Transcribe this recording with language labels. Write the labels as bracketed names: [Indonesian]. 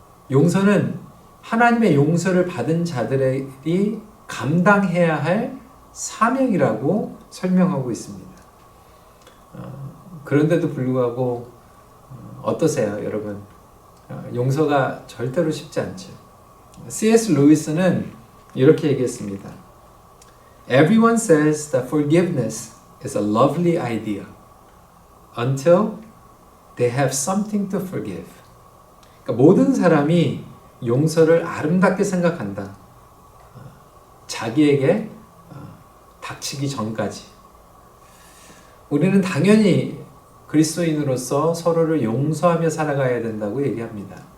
[Korean] 용서는 하나님의 용서를 받은 자들이 감당해야 할 사명이라고 설명하고 있습니다. 그런데도 불구하고 어떠세요, 여러분? 용서가 절대로 쉽지 않죠. C.S. 루이스는 이렇게 얘기했습니다. [English] Everyone says that forgiveness is a lovely idea until they have something to forgive. [Korean] 그러니까 모든 사람이 용서를 아름답게 생각한다. 자기에게 닥치기 전까지. 우리는 당연히 그리스도인으로서 서로를 용서하며 살아가야 된다고 얘기합니다.